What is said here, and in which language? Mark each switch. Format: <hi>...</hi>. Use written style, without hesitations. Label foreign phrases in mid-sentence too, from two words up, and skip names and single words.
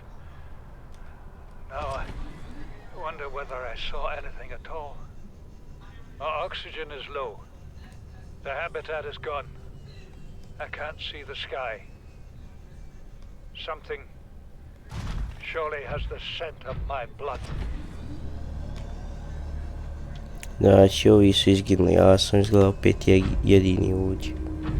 <en>Now I wonder whether I saw anything at all. My oxygen is low. The habitat is gone. I can't see the sky. Something surely has the scent of my blood.</en> <bs>Znači, ovi su izginuli, ja sam izgledao peti jedini ovdje.</bs>